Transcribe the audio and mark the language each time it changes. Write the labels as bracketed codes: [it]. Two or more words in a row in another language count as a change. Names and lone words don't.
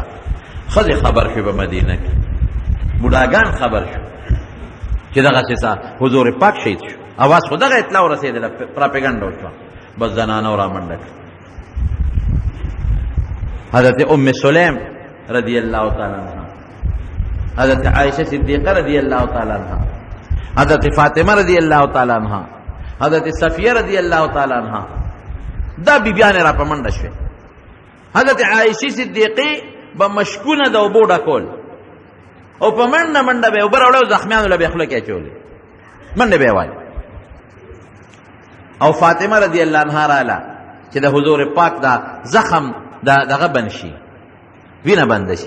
[ps] ښځې خبر شوې په مدینه کې، بوډاګان خبر شو چې دغسې حضور پاک شهید شو. اواز خو دغه اطلاع ورسېدله، پراپیګنډه وشوه، بس زنانو را منډه کړه. [ar] حضرت ام سلیم رضی الله تعالی عنها، حضرت عائشہ صدیقہ رضی اللہ تعالی عنہ، حضرت فاطمہ رضی اللہ تعالی عنہ، حضرت صفیہ رضی اللہ تعالی عنہ، [ps] دا بیبیان را په منډه شوې. حضرت عائشہ صدیقی به مشکونه د اوبو ډکول او په منډه منډه به اوبه راوړه او زخمیانو له به خوله کې اچولې، منډې به یې وایي. او فاطمه [ar] رضی الله عنها [ps] رااله چې د حضور پاک دا زخم دغه بند شي، وینه بنده شي.